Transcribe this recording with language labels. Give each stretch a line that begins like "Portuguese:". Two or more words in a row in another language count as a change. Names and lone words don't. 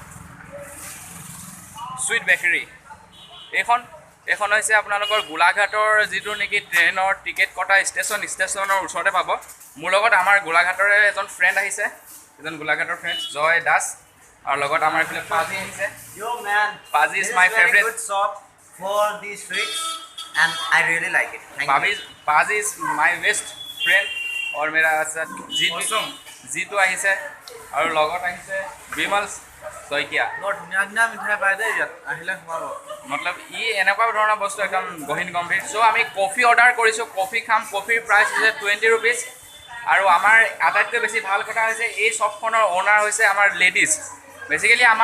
Assamese: চুইট বেকাৰী এইখন হৈছে আপোনালোকৰ গোলাঘাটৰ যিটো নেকি ট্ৰেইনৰ টিকেট কটা ষ্টেচনৰ ওচৰতে পাব মোৰ লগত আমাৰ গোলাঘাটৰে এজন ফ্ৰেণ্ড আহিছে এজন গোলাঘাটৰ ফ্ৰেণ্ড জয় দাস আৰু লগত আমাৰ এইফালে পাজি আহিছে
English: Paaji is my favourite shop for these sweets and I really like it. Thank you. Paaji is my best friend
Hindi: और मेरा साथ जीतू
Assamese: আহিছে আৰু লগত আহিছে বিমল শইকীয়া বৰ ধুনীয়া ধুনীয়া মিঠাই পাই দেই ইয়াত আহিলে সোমাব মতলব ই এনেকুৱা ধৰণৰ বস্তু একদম গহীন গম্ভীৰ চ' আমি কফি অৰ্ডাৰ কৰিছোঁ কফি খাম কফিৰ প্ৰাইচ হৈছে 20 ৰুপিজ আৰু আমাৰ আটাইতকৈ বেছি ভাল কথা হৈছে এই শ্বপখনৰ অ'নাৰ হৈছে আমাৰ লেডিজ বেচিকেলি আমাৰ